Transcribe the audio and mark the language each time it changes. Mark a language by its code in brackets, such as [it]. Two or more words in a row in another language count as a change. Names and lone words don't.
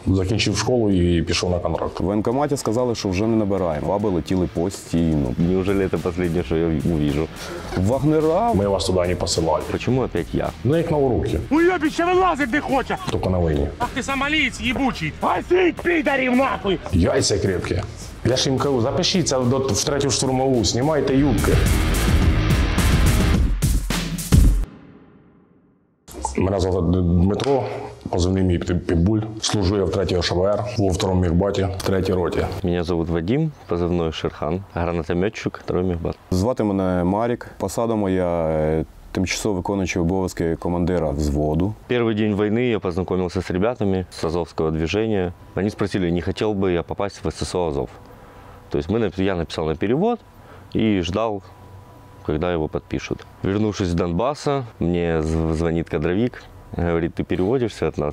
[uk] Закінчив школу і пішов на контракт. В воєнкоматі сказали, що вже не набираємо. Фаби летіли постійно. [ru] Неужели это последнее, что я увижу? Вагнера? [uk] Ми вас туди не посилали. [ru] Почему опять я? [uk] Ну, як на уроки, Уйобище вилазить не хоче! тільки на війні. Ах ти сомалієць їбучий! Пасіть, підарів нахуй! Яйця крепкі. Я ж їм кажу, запишіться в 3-ю штурмову, знімайте юбки. Мене звати Дмитро, позивний мій Питбуль. Служу я в 3-й ШВР, во 2-му мехбаті, 3-й роті. [ru] Меня зовут Вадим, позывной Шерхан, гранатометчик, 2-й мехбат. [uk] Звати мене Марік. Посада моя тимчасово виконуючий обов'язки командира взводу. [ru] Первый день войны я познакомился с ребятами с Азовского движения. Они спросили, не хотел бы я попасть в ССО Азов. То есть я написал на перевод и ждал, когда его подпишут. Вернувшись с Донбасса, мне звонит кадровик, говорит, ты переводишься от нас?